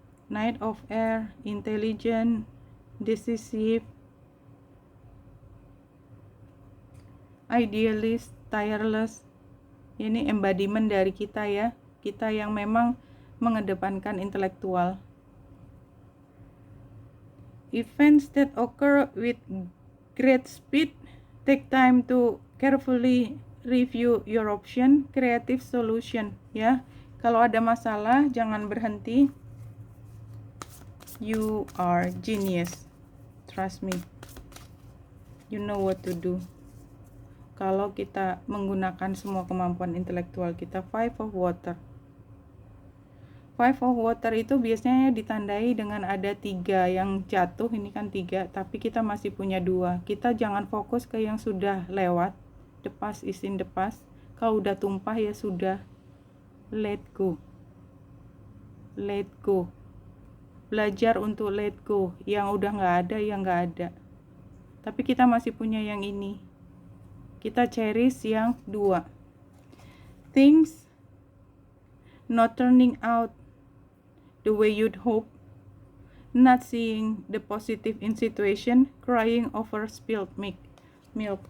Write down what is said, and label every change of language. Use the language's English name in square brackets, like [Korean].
[English] Knight of Air, intelligent, decisive, idealist, tireless. [Indonesian] Ini embodiment dari kita ya, kita yang memang mengedepankan intelektual. [English] Events that occur with great speed, take time to carefully review your option, creative solution ya. [Indonesian] Kalau ada masalah jangan berhenti. [English] You are genius. Trust me. You know what to do. [Indonesian] kalau kita menggunakan semua kemampuan intelektual kita. Five of Water. Five of Water itu biasanya ditandai dengan ada 3 yang jatuh, ini kan 3, tapi kita masih punya 2. Kita jangan fokus ke yang sudah lewat, [English] the past is in the past. [Indonesian] Kalau udah tumpah ya sudah, [English] let go. Let go. [Indonesian] Belajar untuk let go, yang udah nggak ada, yang nggak ada. Tapi kita masih punya yang ini. Kita cherish yang 2. [English] Things not turning out the way you'd hope, not seeing the positive in situation, crying over spilled milk.